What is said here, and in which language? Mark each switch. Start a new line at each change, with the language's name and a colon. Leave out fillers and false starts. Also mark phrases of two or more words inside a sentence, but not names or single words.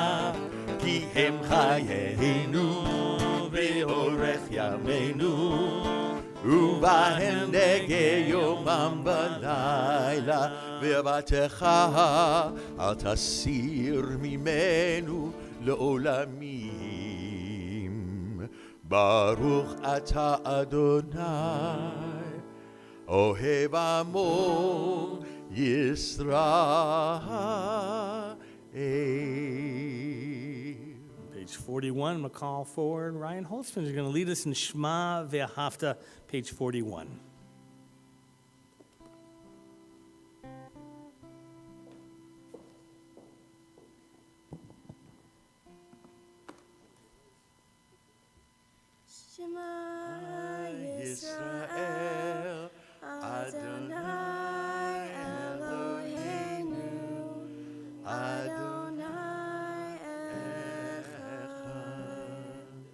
Hebrew: כי הם חיינו ואורך ימינו ובהם נהגה יומם ולילה. ואהבתך אל תסיר ממנו לעולמים. ברוך אתה ה׳, אוהב עמו ישראל.
English: Page 41, I'm going to call forward Ryan Holtzman. He's going to lead us in
Hebrew: שמע ואהבתך,
English: page 41.
Hebrew: שמע ישראל, ה׳ אלוהינו, ה׳ אחד.